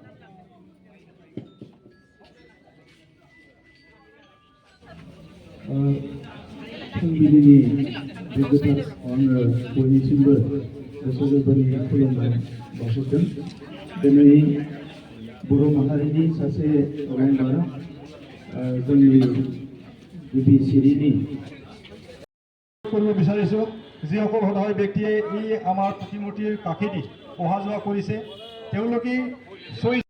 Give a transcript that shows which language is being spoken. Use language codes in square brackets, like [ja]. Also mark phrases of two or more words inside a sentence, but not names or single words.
[brx] फुंबिलिनि बे गोथार आङो बयनिसिमबो गोसो गोरबोनि खुलुमनाय बावहरदों। दिनै बर' माहारिनि सासे मेम्बार जोंनि गिबि सिरिनि [as] কৰিব বিচাৰিছোঁ যিসকল সদায় ব্যক্তিয়ে এই আমাৰ প্ৰতিমূৰ্তিৰ কাষেদি অহা যোৱা কৰিছে তেওঁলোকে